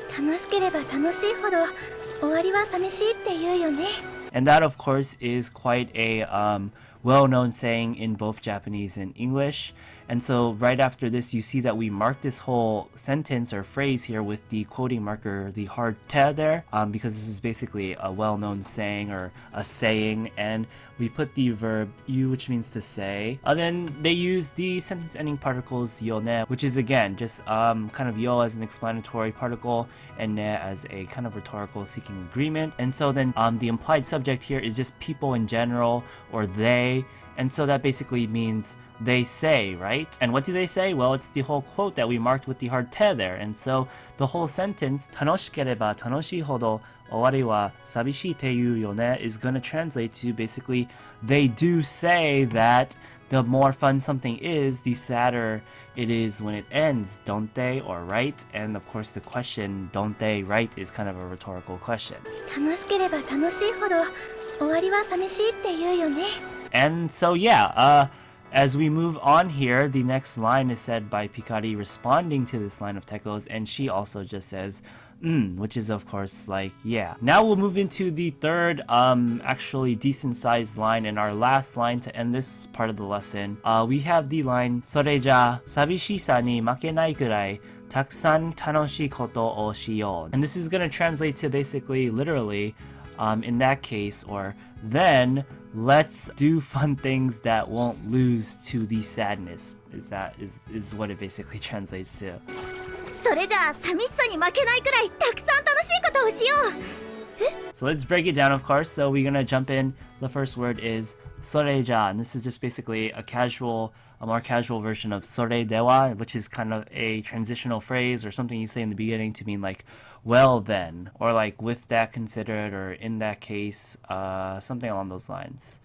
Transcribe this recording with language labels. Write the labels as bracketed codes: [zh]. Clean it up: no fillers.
[ja] 楽しければ楽しいほど終わりは寂しいって言うよね [en] And that, of course, is quite a well-known saying in both Japanese and English. And so right after this, you see that we mark this whole sentence or phrase here with the quoting marker, the hard te there, because this is basically a well-known saying or a saying. And we put the verb yu, which means to say. And then they use the sentence ending particles yo ne, which is again just kind of yo as an explanatory particle and ne as a kind of rhetorical seeking agreement. And so then the implied subject here is just people in general or they. And so that basically means they say, right? And what do they say? Well, it's the whole quote that we marked with the hard te there. And so the whole sentence, [ja] 楽しければ楽しいほど終わりは寂しいって言うよね [en] is going to translate to basically, they do say that the more fun something is, the sadder it is when it ends, don't they, or right? And of course the question, don't they, right, is kind of a rhetorical question. [ja] 楽しければ楽しいほど終わりは寂しいって言うよね [en] And so yeah, as we move on here, the next line is said by Pikari responding to this line of Teko's, and she also just says, which is of course like, yeah. Now we'll move into the third, actually decent sized line, and our last line to end this part of the lesson. We have the line, [ja] それじゃあ寂しさに負けないぐらいたくさん楽しいことをしよう. [en] And this is going to translate to basically, literally, in that case, or then let's do fun things that won't lose to the sadness. Is what it basically translates to. [ja] それじゃあ寂しさに負けないくらいたくさん楽しいことをしよう。 [en] So let's break it down, of course. So we're gonna jump in. The first word is Sorejya, and this is just basically a more casual version of soredewa, which is kind of a transitional phrase or something you say in the beginning to mean like, well then, or like with that considered, or in that case, something along those lines.